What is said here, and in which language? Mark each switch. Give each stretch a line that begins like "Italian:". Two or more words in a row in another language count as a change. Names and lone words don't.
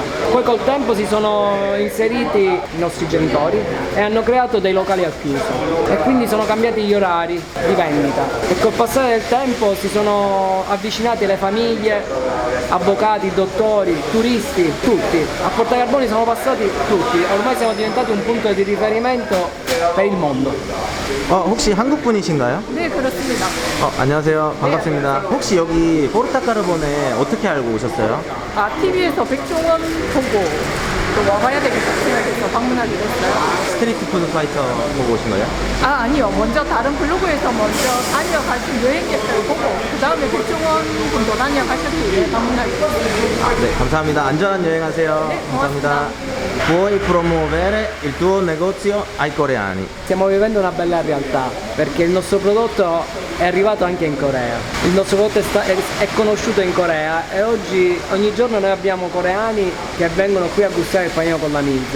Italian: Poi col tempo si sono inseriti i nostri genitori e hanno creato dei locali al chiuso e quindi sono cambiati gli orari di vendita e col passare del tempo si sono avvicinati le famiglie, avvocati, dottori, turisti, tutti. A Porta Carboni sono passati tutti, ormai siamo diventati un punto di riferimento per il mondo.
Korean: 혹시 한국 분이신가요? 네, 그렇습니다. 안녕하세요. 반갑습니다. 혹시 여기 포르타카르보네 어떻게 알고 오셨어요? 아, TV에서 백종원 보고 또 와봐야 되겠다 생각해서 방문하게 됐어요. 스트리트 푸드 파이터 보고 오신 거예요? 아, 아니요. 먼저 다른 블로그에서 먼저 다녀가신 여행객들 보고 그 다음에 백종원 분도 다녀가셨길래 방문하게 됐어요. 네, 감사합니다. 안전한 여행하세요. 네, 감사합니다.
Italian: Puoi promuovere il tuo negozio ai coreani. Stiamo vivendo una bella realtà perché il nostro prodotto è arrivato anche in Corea. Il nostro prodotto è conosciuto in Corea e ogni giorno noi abbiamo coreani che vengono qui a gustare il panino con la minza.